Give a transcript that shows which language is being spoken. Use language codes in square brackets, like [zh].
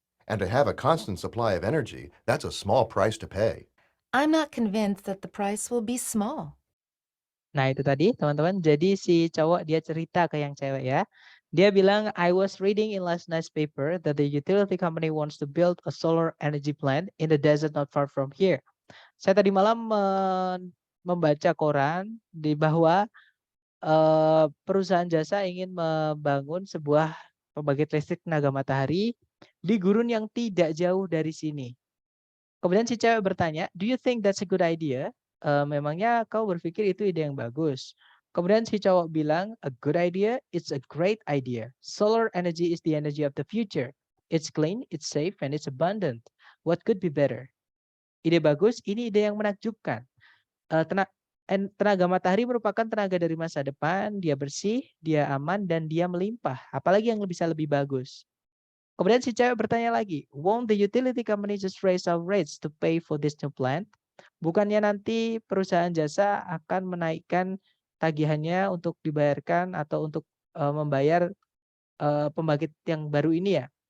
[en] And to have a constant supply of energy, that's a small price to pay. I'm not convinced that the price will be small. [id] Nah, itu tadi teman-teman. Jadi si cowok dia cerita ke yang cewek ya. Dia bilang, [en] I was reading in last night's paper that the utility company wants to build a solar energy plant in the desert not far from here. [id] Saya tadi malam membaca koran di bahwa perusahaan jasa ingin membangun sebuah pembangkit listrik tenaga matahari di gurun yang tidak jauh dari sini. Kemudian si cewek bertanya, [en] do you think that's a good idea? [id] Memangnya kau berpikir itu ide yang bagus? Kemudian si cowok bilang, [en] a good idea, it's a great idea. Solar energy is the energy of the future. It's clean, it's safe, and it's abundant. What could be better? [id] Ide bagus, ini ide yang menakjubkan. Tenaga matahari merupakan tenaga dari masa depan, dia bersih, dia aman, dan dia melimpah. Apalagi yang bisa lebih bagus. Kemudian si cewek bertanya lagi, [en] won't the utility company just raise our rates to pay for this new plant? [id] Bukannya nanti perusahaan jasa akan menaikkan tagihannya untuk dibayarkan atau untuk membayar pembangkit yang baru ini ya?